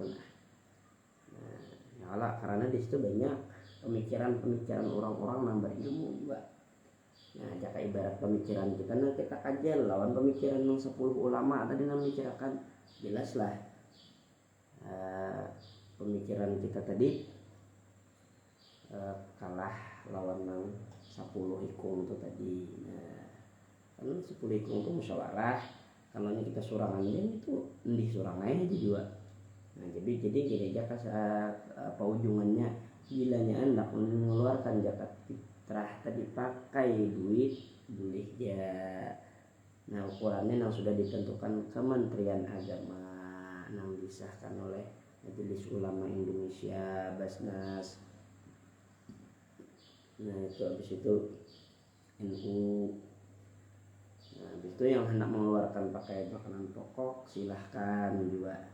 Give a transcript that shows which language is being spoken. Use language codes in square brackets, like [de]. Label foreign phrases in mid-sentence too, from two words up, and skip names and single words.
[bjn] Nah ya Allah, karena di situ banyak pemikiran orang-orang yang berilmu juga. Nah jika ibarat pemikiran kita, nah kita kaji lawan pemikiran yang 10 ulama tadi yang memikirkan, jelaslah pemikiran kita tadi kalah lawan yang 10 ikung itu tadi. Nah kan 10 ikung itu musyawarah, kalau kita surangan itu ndih surangan aja juga. Nah jadi gereja saat apa ujungannya bilanya hendak mengeluarkan zakat fitrah tadi pakai duit boleh ya. Nah ukurannya yang sudah ditentukan Kementerian Agama yang disahkan oleh Majelis Ulama Indonesia Basnas. Nah itu habis itu NU. Nah habis itu yang hendak mengeluarkan pakai makanan pokok silahkan juga.